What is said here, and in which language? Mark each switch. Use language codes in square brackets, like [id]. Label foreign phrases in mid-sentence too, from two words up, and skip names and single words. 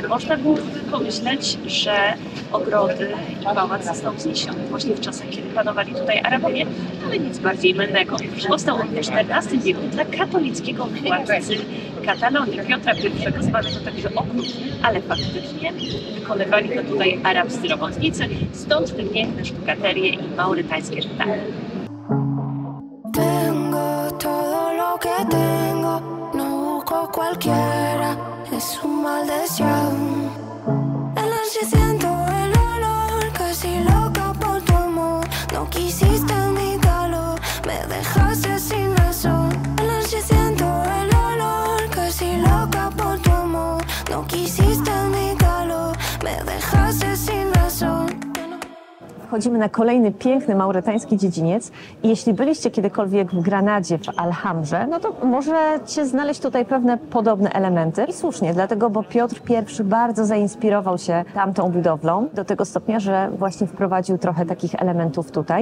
[pl] Można byłoby pomyśleć, że ogrody i pałac został wzniesiony właśnie w czasach, kiedy panowali tutaj Arabowie, ale nic bardziej mylnego. Powstał on w XIV wieku dla katolickiego władcy Katalonii, Piotra I, zwanego także okrutnym, ale faktycznie wykonywali to tutaj arabscy robotnicy, stąd te piękne sztukaterie i maurytańskie detale. [es] Tengo todo lo que tengo, no busco cualquiera, es un mal deseado. En la noche siento el olor, casi loca por tu amor, no quisiste mi calor, me dejaste sin razón. En la noche siento el olor, casi loca por tu amor, no quisiste mi calor, me dejaste sin razón. [pl] Wchodzimy na kolejny piękny maurytański dziedziniec i jeśli byliście kiedykolwiek w Granadzie, w Alhambrze, no to możecie znaleźć tutaj pewne podobne elementy. I słusznie, dlatego, bo Piotr I bardzo zainspirował się tamtą budowlą do tego stopnia, że właśnie wprowadził trochę takich elementów tutaj.